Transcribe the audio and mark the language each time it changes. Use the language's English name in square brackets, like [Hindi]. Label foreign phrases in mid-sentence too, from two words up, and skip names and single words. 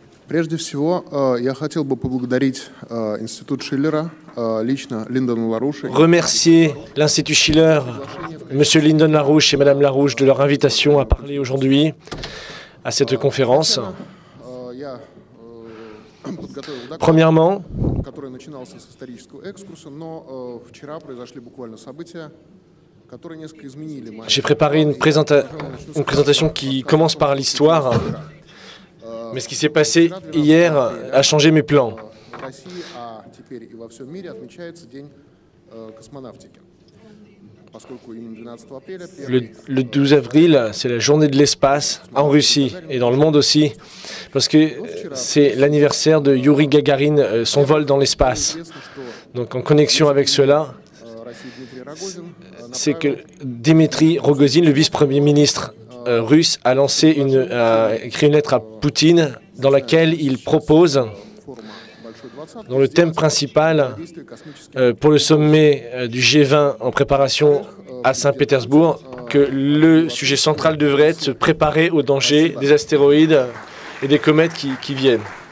[Russian] Прежде всего, я хотел бы поблагодарить Институт Шиллера, лично Линдона Ларуши. [French] Remercier l'Institut Schiller, M. Lyndon LaRouche et Mme LaRouche de leur invitation à parler aujourd'hui à cette conférence. Premièrement, [Russian] Который начинался с исторического экскурса, но вчера произошли буквально события, которые несколько изменили. [French] J'ai préparé une présentation qui commence par l'histoire, mais ce qui s'est passé hier a changé mes plans. [Russian] В России, а теперь и во всем мире отмечается День космонавтики. Поскольку именно 12 апреля [French] Le 12 avril, c'est la journée de l'espace en Russie et dans le monde aussi, parce que c'est l'anniversaire de Yuri Gagarin, son vol dans l'espace. Donc en connexion avec cela, c'est que Dmitri Rogozin, le vice-premier ministre russe, a écrit une lettre à Poutine dans laquelle il propose, dont le thème principal pour le sommet du G20 en préparation à Saint-Pétersbourg, que le sujet central devrait être se préparer aux dangers des astéroïdes et des comètes qui viennent.